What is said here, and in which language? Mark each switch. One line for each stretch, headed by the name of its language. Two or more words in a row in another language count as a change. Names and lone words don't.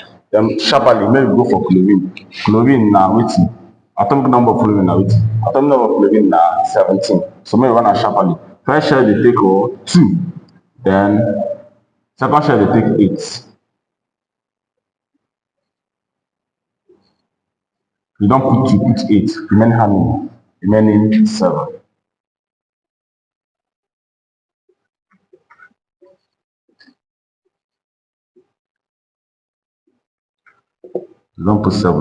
Nigerian Pidgin: Then sharparly, make we go for chlorine. Chlorine na wetin? Atomic number of chlorine na wetin? Atomic number of chlorine na 17. So make we run am sharparly. First shell dey take 2. Then second shell dey take 8. You don't put 2, put 8. Remaining how many? Remaining 7. You don't put 7.